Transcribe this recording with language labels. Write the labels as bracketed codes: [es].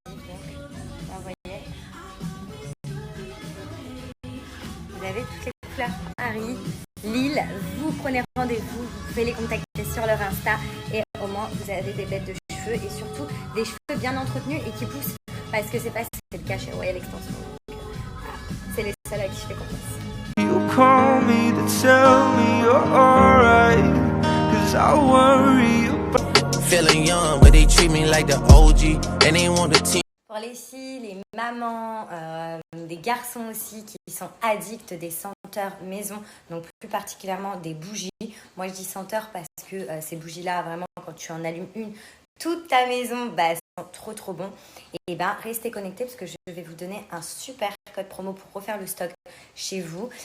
[fr] Donc, vous voyez, vous avez toutes les couleurs. Paris, Lille, vous prenez rendez-vous, vous pouvez les contacter sur leur Insta et au moins, vous avez des bêtes de cheveux et surtout des cheveux bien entretenus et qui poussent. Parce que c'est pas si c'est le cas chez Royal Extension. C'est les seuls à qui je fais confiance. [en] You call me to tell me you're alright, 'cause I worry about feeling young, but they treat me like the OG and they want the team. [fr] Pour les filles, les mamans, des garçons aussi qui sont addicts des senteurs maison, donc plus particulièrement des bougies. Moi je dis senteurs parce que ces bougies-là, vraiment quand tu en allumes une, toute ta maison, bah, trop bon. Et ben restez connectés parce que je vais vous donner un super code promo pour refaire le stock chez vous.